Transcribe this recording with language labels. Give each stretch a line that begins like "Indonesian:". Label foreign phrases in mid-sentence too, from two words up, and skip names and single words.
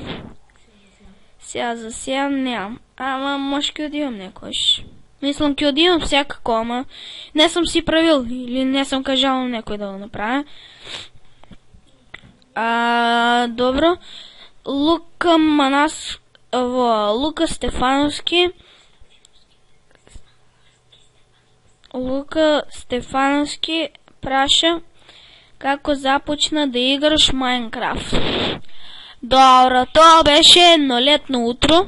Bulgarian: За сега нямам. Ама може ки отивам некош. Мислам ки отивам всякако, ама не съм си правил или не съм кажал на некой да го направя.
Macedonian: Добро. Лука Стефановски. Лука Стефановски праша како започна да играш Майнкрафт. Добро, то беше еднолетно утро.